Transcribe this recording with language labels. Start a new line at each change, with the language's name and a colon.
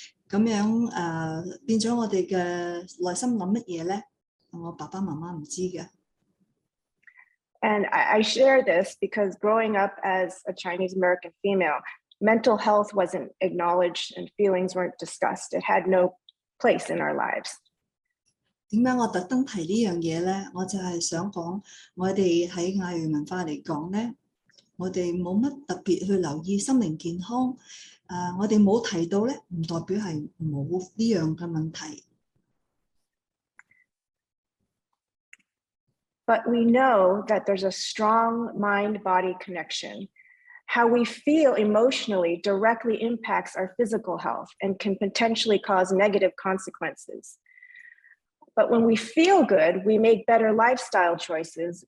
Cantonese: 咁樣變咗我哋嘅內心諗乜嘢咧？我爸爸媽媽唔知嘅。
English: And I share this because growing up as a Chinese American female, mental health wasn't acknowledged and feelings weren't discussed. It had no place in our lives.
Cantonese: 點解我特登提呢樣嘢咧？我就係想講，我哋喺亞裔文化嚟講咧，我哋冇乜特別去留意心靈健康。我哋冇提到咧，唔代表係冇呢樣嘅問題。
English: But we know that there's a strong mind-body connection. How we feel emotionally directly impacts our physical health and can potentially cause negative consequences. But when we feel good, we make better lifestyle choices.